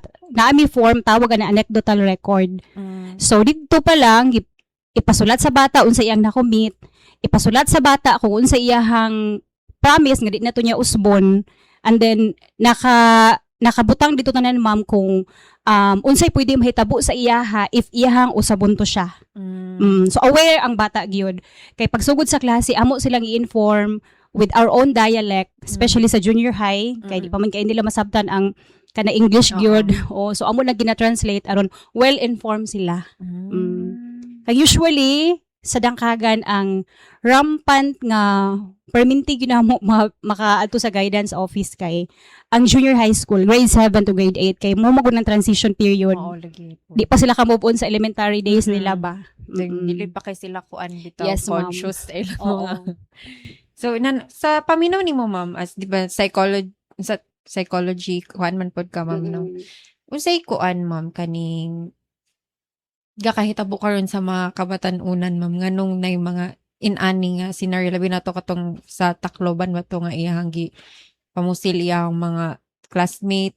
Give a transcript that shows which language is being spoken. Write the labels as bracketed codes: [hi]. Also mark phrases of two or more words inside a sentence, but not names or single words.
[ceb] Naami form, tawag na [en] anecdotal record. [ceb] So, dito pa lang, ipasulat sa bata unsa iyang nakomit, ipasulat sa bata kung unsa iyahang promise nga di na to niya usbon, [en] and then [ceb] nakabutang dito tanan ma'am kung unsay pwede mahitabo sa iyaha if iyahang usabon to siya. So aware ang bata gyud kay pagsugod sa klase amo silang i-inform [en] with our own dialect, [ceb] especially sa [en] junior high [ceb] kay di pa man kay nila masabtan ang kana English gyud. So amo na gina-translate aron [en] well informed [ceb] sila. Kay usually sa dangkagan ang rampant nga perminti ginamo makaadto sa guidance office kay ang [en] junior high school grade 7 to grade 8 [ceb] kay mo magud ng [en] transition period. [ceb] Lagi po. Di pa sila ka-move on sa [en] elementary days [ceb] nila ba? Dili pa kay sila kuan bitaw [en] Yes, ma'am. [ceb] conscious sa ilang Oo. mga. So sa paminaw nimo ma'am as di ba psychology kuan man pod ka ma'am no. Unsay kuan ma'am kaning gakahitabo karon sa mga kabatan-unan ma'am nganong nay mga inani nga scenario labi na to katong sa Tacloban ba to nga iyang pamusil iyang mga classmate.